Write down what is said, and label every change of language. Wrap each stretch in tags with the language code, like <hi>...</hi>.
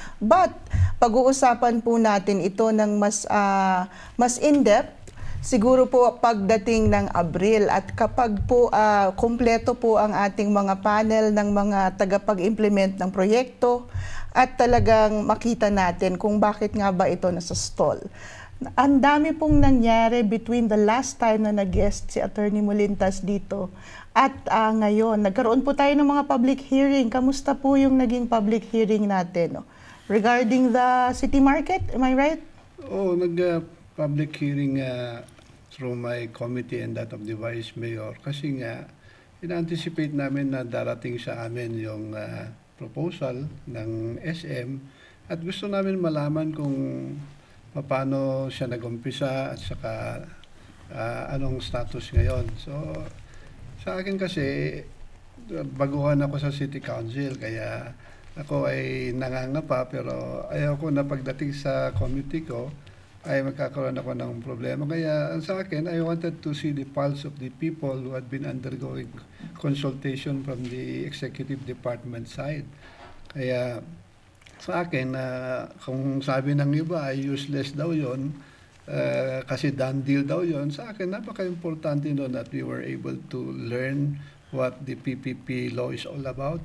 <tl>But pag-uusapan po natin ito ng mas in-depth siguro po pagdating ng Abril, at kapag po kumpleto po ang ating mga panel ng mga tagapag-implement ng proyekto at talagang makita natin kung bakit nga ba ito nasa stall. Ang dami pong nangyari between the last time na nag-guest si Attorney Molintas dito at ngayon. Nagkaroon po tayo ng mga public hearing. Kamusta po yung naging public hearing natin?</tl> <en>Regarding the city market, am I right?</en> <tl>Nag-public hearing through my committee and that of the Vice Mayor kasi nga in-anticipate namin na darating sa amin yung proposal ng SM at gusto namin malaman kung paano siya nag-umpisa at saka anong status ngayon. So, sa akin kasi, baguhan ako sa City Council, kaya ako ay nangangapa, pero ayaw ko na pagdating sa committee ko, ay magkakaroon ako ng problema. Kaya sa akin,</tl> <en>I wanted to see the pulse of the people who had been undergoing consultation from the executive department side.</en> <tl>Kaya sa akin, kung sabi ng iba ay useless daw yon, kasi done deal daw yon, sa akin napaka-importante no</tl> <en>that we were able to learn what the PPP law is all about.</en>